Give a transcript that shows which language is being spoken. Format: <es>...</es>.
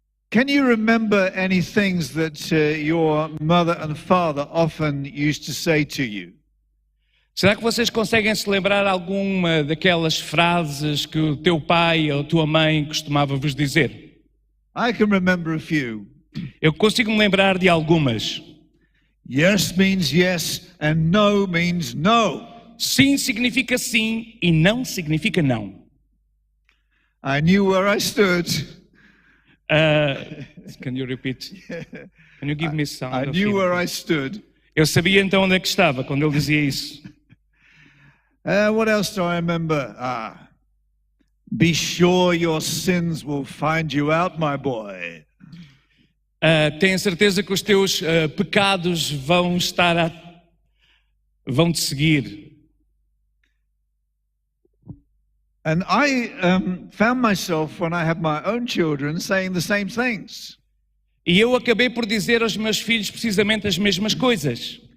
<en>Can you remember any things that your mother and father often used to say to you?</en> <pt>Será que vocês conseguem se lembrar alguma daquelas frases que o teu pai ou a tua mãe costumava vos dizer?</pt> <en>I can remember a few.</en> <pt>Eu consigo me lembrar de algumas.</pt> <en>Yes means yes and no means no.</en> <pt>Sim significa sim e não significa não.</pt> <en>I knew where I stood. Can you repeat? Can you give me some? I knew where I stood.</en> <pt>Eu sabia então onde é que estava quando ele dizia isso.</pt> <en>What else do I remember? Be sure your sins will find you out, my boy.</en> <pt>Tenha certeza que os teus pecados vão te seguir.</pt> <en>And I found myself, when I had my own children, saying the same things.</en> <pt>E eu acabei por dizer aos meus filhos precisamente as mesmas coisas.</pt>